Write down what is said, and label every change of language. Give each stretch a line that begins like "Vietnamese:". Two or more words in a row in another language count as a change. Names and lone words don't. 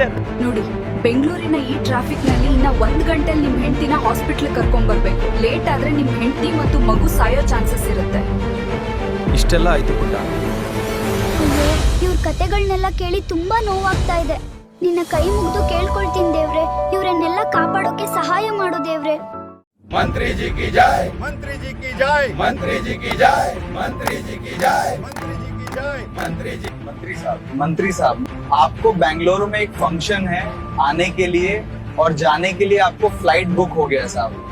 Kannada: ನೋಡಿ, ಬೆಂಗಳೂರಿನ ಈ ಟ್ರಾಫಿಕ್ ನಲ್ಲಿ ಇನ್ನ 1 ಗಂಟೆಲಿ ನಿಮ್ ಹೆಂಡತಿನ ಹಾಸ್ಪಿಟ್ಲ್ ಕರ್ಕೊಂಡ್ ಬರ್ಬೇಕು. ಲೇಟ್ ಆದ್ರೆ ನಿಮ್ ಹೆಂಡತಿ ಮತ್ತು ಮಗು ಸಾಯೋ ಚಾನ್ಸಸ್ ಇರುತ್ತೆ. ಇಷ್ಟೆಲ್ಲ ಆಯ್ತು ಪುಟ್ಟ. ಅಯ್ಯೋ, ಇವ್ರ ಕತೆಗಳನ್ನೆಲ್ಲ ಕೇಳಿ ತುಂಬಾ ನೋವಾಗ್ತಾ ಇದೆ. ನಿನ್ನ ಕೈ ಮುಗಿದು ಕೇಳ್ಕೊಳ್ತೀನಿ ದೇವ್ರೆ, ಇವರನ್ನೆಲ್ಲ ಕಾಪಾಡೋಕೆ ಸಹಾಯ ಮಾಡು ದೇವ್ರೆ.
Hindi: मंत्री जी की जय, मंत्री जी की जय, मंत्री जी की जय, मंत्री जी की जय, मंत्री जी की जय, मंत्री साहब, आपको बेंगलुरु में एक फंक्शन है, आने के लिए और जाने के लिए आपको
English: flight book
Hindi: हो गया साहब.